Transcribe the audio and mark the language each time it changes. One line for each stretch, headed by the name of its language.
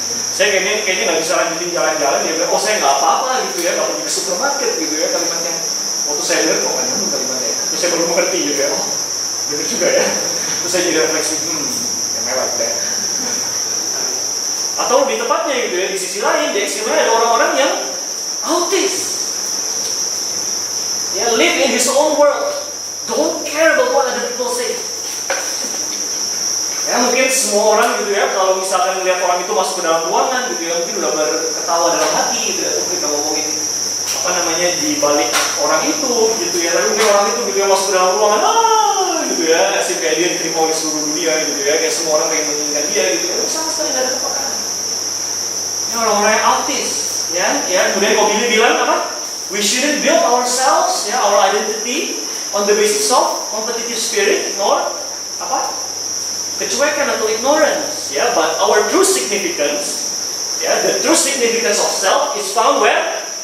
Indonesian: Saya kayaknya nggak bisa lanjutin jalan-jalan. Dia bilang, saya nggak apa-apa gitu ya, nggak pergi ke supermarket gitu ya kalimatnya. Waktu saya dengar kok nggak nyambung kalimatnya. Terus saya baru mengerti gitu ya, benar juga ya. Terus saya jadi refleksi, yang mewah gitu ya. Atau lebih tepatnya gitu ya, di sisi lain, di ekstrimnya ada orang-orang yang autis.
English: Ya, live in his own world, don't care about what other people say.
Indonesian: Ya, mungkin semua orang gitu ya, kalau misalkan melihat orang itu masuk ke dalam ruangan gitu ya, mungkin udah berketawa dalam hati gitu ya, mungkin ngomongin di balik orang itu gitu ya. Tapi mungkin orang itu gitu ya masuk ke dalam ruangan, gitu ya, asik kayak dia diterima oleh seluruh dunia gitu ya, kayak semua orang pengen menginginkan dia gitu ya, sama sekali nggak ada kepekaan. Ini orang-orang yang autis, ya. Kemudian Kobi bilang apa?
English: We shouldn't build ourselves, ya, our identity on the basis of competitive spirit, nor
Indonesian: apa? Kecuekan atau
English: ignorance, ya, but our true significance, ya, the true significance of self is found where?